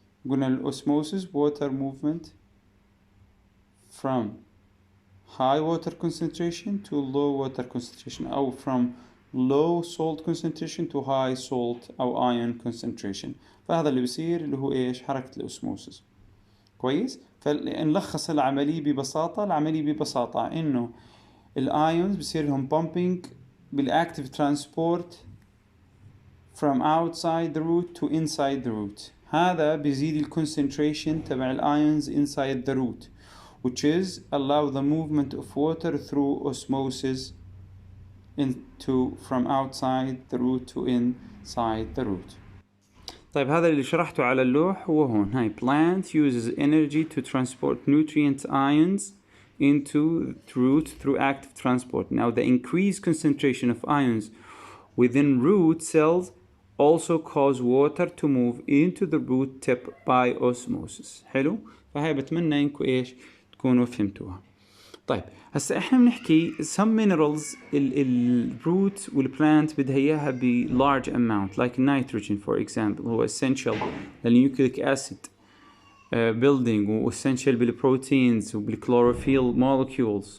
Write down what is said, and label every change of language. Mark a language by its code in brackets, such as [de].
[ar] قلنا الاوسموسيس [en] water movement from high water concentration to low water concentration أو from low salt concentration to high salt أو ion concentration. [ar] فهذا اللي بيصير اللي هو إيش حركة الأوسموسيس. كويس. فنلخص العملية ببساطة إنه الأيونز بيصير لهم pumping بالactive transport [en] from outside the root [ar] to inside the root. هذا بيزيد الكونسنتريشن تبع الأيونز [en] inside the root, which is allow the movement of water through osmosis into from outside the root to inside the root. [ar] طيب هذا اللي شرحته على اللوح هو هون. [en] هاي plant uses energy to transport nutrient ions into the root through active transport. Now the increased concentration of ions within root cells also cause water to move into the root tip by osmosis. [ar] حلو. فهاي بتمنى انكم ايش تكونوا فهمتوها. طيب هسا احنا بنحكي [en] some minerals [ar] الروت والبلانت بدها اياها ب large amount [en] like nitrogen for example [ar] هو essential للنيوكليك acid building و essential بالبروتينز وبالكلوروفيل molecules.